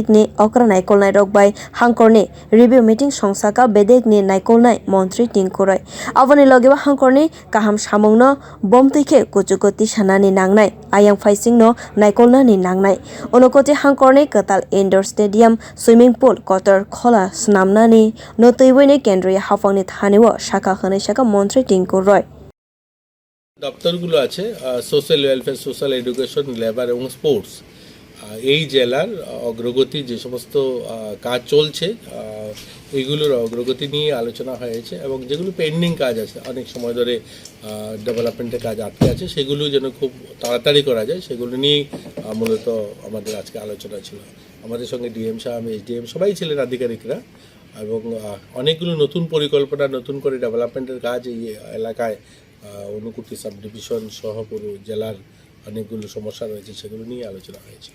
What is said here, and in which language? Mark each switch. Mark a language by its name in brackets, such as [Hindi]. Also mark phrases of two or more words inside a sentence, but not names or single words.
[Kok Borok] ni okra naikolnai rok bai hangkor ni [English] review meeting [Kok Borok] songsaka bedek ni naikolnai montri Tinku roi aboni logi hangkor ni kaham samung no bomtike kuchukoti sanani nangnai ayang faising no naikolna ni nangnai Unakoti hangkor ni katal [English] indoor stadium swimming pool [Kok Borok] kotor khola snamnani no tuiboi ni kendriya hafang ni thaniwo shaka khane shaka montri Tinku roi [Bangla] দপ্তরগুলো আছে [English] Social Welfare Social Education [Bangla] লেবার এবং স্পোর্টস এই জেলার অগ্রগতি যে সমস্ত কাজ চলছে এইগুলোর অগ্রগতি নিয়ে আলোচনা হয়েছে এবং যেগুলো পেন্ডিং কাজ আছে অনেক সময় ধরে ডেভেলপমেন্টের কাজ আটকে আছে সেগুলো যেন খুব তাড়াতাড়ি করা যায় সেগুলো নিয়েই মূলত আমাদের আজকে আলোচনা ছিল আমাদের সঙ্গে ডিএম সাহেব এসডিএম সবাই ছিলেন আধিকারিকরা এবং অনেকগুলো নতুন পরিকল্পনা নতুন করে ডেভেলপমেন্টের কাজ এই এলাকায় অনুকূটি [English] sub division [Bangla] সহ পুরো জেলার অনেকগুলো সমস্যা রয়েছে সেগুলো নিয়ে আলোচনা হয়েছে